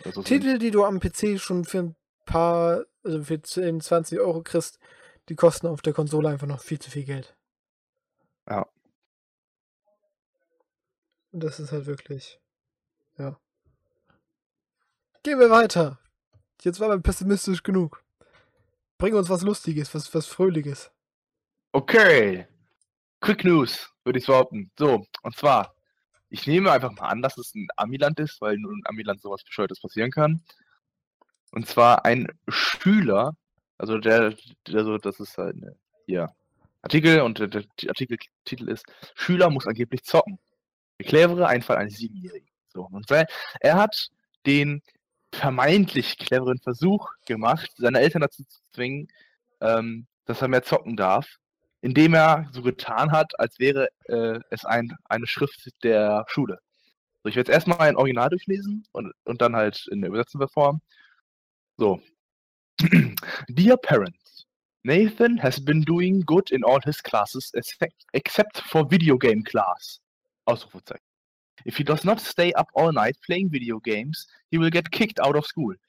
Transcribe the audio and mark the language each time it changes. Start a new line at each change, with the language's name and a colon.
German: So Titel, sind. Die du am PC schon für ein paar, also für 10, 20 Euro kriegst, die kosten auf der Konsole einfach noch viel zu viel Geld. Ja. Das ist halt wirklich. Ja. Gehen wir weiter. Jetzt waren wir pessimistisch genug. Bring uns was Lustiges, was Fröhliches. Okay. Quick News, würde ich behaupten. So, und zwar, ich nehme einfach mal an, dass es ein Amiland ist, weil nur in Amiland sowas Bescheuertes passieren kann. Und zwar ein Schüler, also der so, das ist halt ein Artikel und der Artikeltitel ist: Schüler muss angeblich zocken. Der clevere Einfall eines Siebenjährigen. So, und er hat den vermeintlich cleveren Versuch gemacht, seine Eltern dazu zu zwingen, dass er mehr zocken darf, indem er so getan hat, als wäre es eine Schrift der Schule. So, ich werde jetzt erstmal ein Original durchlesen und dann halt in der übersetzenden Form. So.
English: Dear Parents, Nathan has been doing good in all his classes except for video game class.
German: Ausrufezeichen.
English: If he does not stay up all night playing video games, he will get kicked out of school.